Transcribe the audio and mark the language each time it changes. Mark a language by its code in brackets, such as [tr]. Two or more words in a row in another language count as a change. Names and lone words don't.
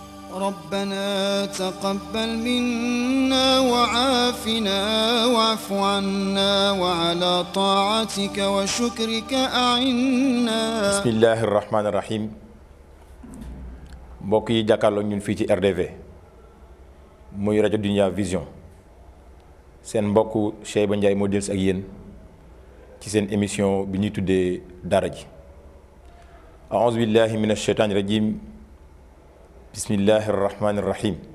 [ar] ربنا تقبل منا وعافنا واعف عنا وعلى طاعتك وشكرك أعنا. بسم الله الرحمن الرحيم. [wo] mbokk yi jàkkaarloo ñun fii ci RDV muy rajo Dunya Vision seen mbokk Cheyba Ndiaye moo dellusi ak yéen ci seen émission bi ñuy tuddee daara ji. [ar] أعوذ بالله من الشيطان الرجيم بسم الله الرحمن الرحيم.